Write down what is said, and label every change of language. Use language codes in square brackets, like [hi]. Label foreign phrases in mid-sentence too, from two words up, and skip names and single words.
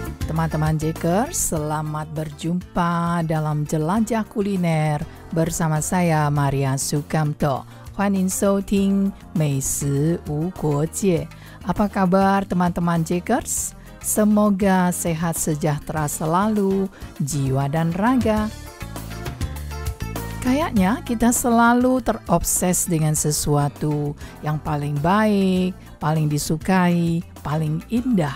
[id] Teman-teman Jakers, selamat berjumpa dalam Jelajah Kuliner bersama saya Maria Sukamto. [zh] 欢迎收听美食无国界. [id] Apa kabar teman-teman Jakers? Semoga sehat sejahtera selalu, jiwa dan raga. Kayaknya kita selalu terobses dengan sesuatu yang paling baik, paling disukai, paling indah.